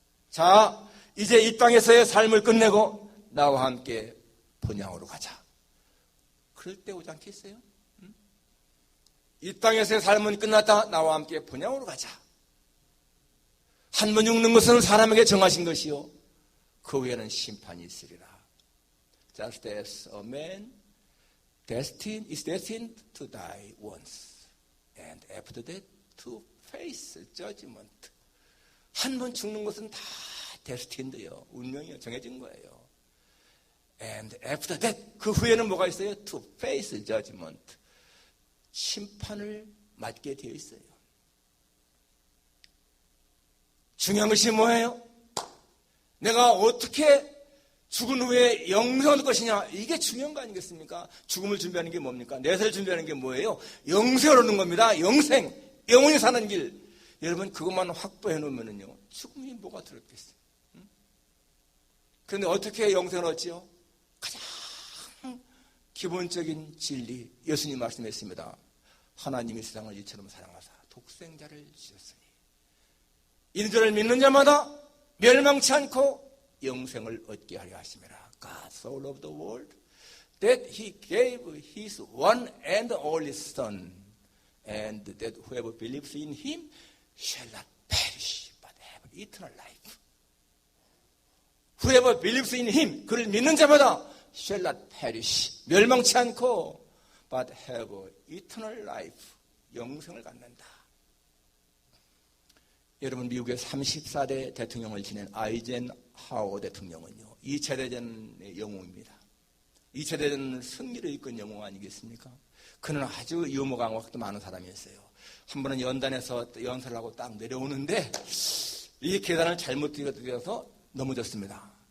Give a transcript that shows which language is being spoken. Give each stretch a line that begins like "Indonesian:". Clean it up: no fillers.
Korean: 자, 이제 이 땅에서의 삶을 끝내고 나와 함께 본향으로 가자. 그럴 때 오지 않겠어요? 응? 이 땅에서의 삶은 끝났다. 나와 함께 본향으로 가자. 한 번 죽는 것은 사람에게 정하신 것이요 그 후에는 심판이 있으리라.
English: Just as a man is destined to die once, and after that to face judgment.
Korean: 한 번 죽는 것은 다 destined요, 운명이요, 정해진 거예요.
English: And after that,
Korean: 그 후에는 뭐가 있어요?
English: To face judgment.
Korean: 심판을 맞게 되어 있어요. 중요한 것이 뭐예요? 내가 어떻게 죽은 후에 영생을 얻을 것이냐, 이게 중요한 거 아니겠습니까? 죽음을 준비하는 게 뭡니까? 내세를 준비하는 게 뭐예요? 영생을 얻는 겁니다. 영생, 영원히 사는 길. 여러분 그것만 확보해 놓으면요 죽음이 뭐가 들었겠어요? 응? 그런데 어떻게 영생을 얻지요? 가장 기본적인 진리, 예수님 말씀했습니다. 하나님이 세상을 이처럼 사랑하사 독생자를 주셨으니 이들을 믿는 자마다 멸망치 않고 영생을 얻게 하려 하심이라.
English: God so loved the world that he gave his one and only son, and that whoever believes in him shall not perish but have eternal life. Whoever believes in him,
Korean: 그를 믿는 자마다
English: shall not perish,
Korean: 멸망치 않고
English: but have eternal life,
Korean: 영생을 갖는다. 여러분 미국의 34대 대통령을 지낸 아이젠하워 대통령은요 2차 대전의 영웅입니다. 2차 대전 승리를 이끈 영웅 아니겠습니까? 그는 아주 유머 강박도 많은 사람이었어요. 한 번은 연단에서 연설을 하고 딱 내려오는데 이 계단을 잘못 뛰어서 넘어졌습니다.